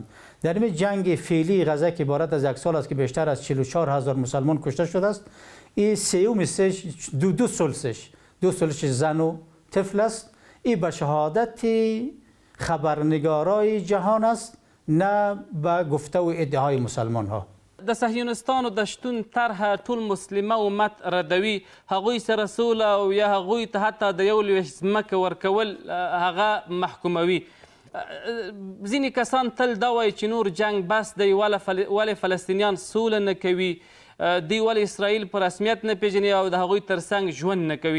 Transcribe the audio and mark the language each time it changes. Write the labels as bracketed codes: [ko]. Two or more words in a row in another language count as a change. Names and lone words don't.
[fa] در این جنگ فعلی غزه که عبارت از 1 سال است که بیشتر از 44,000 مسلمان کشته شده است، این سیوم سش دو سلسش زن و طفل است. این به شهادت خبرنگارای جهان است، نه به گفته و ادعای مسلمان ها. [ps] د صهیونستانو د شتون طرحه ټول مسلمه امت ردوي، هغوی سره سوله او یا هغوی ته حتی د یو لویشت ځمکه ورکول هغه محکوموي. ځینې کسان تل دا وایي چې نور جنگ بس دی، ولې فلسطینیان سوله نه کوي، دوی ولې اسرائیل په رسمیت نه پیژني او د هغوی ترڅنګ ژوند نه کوي.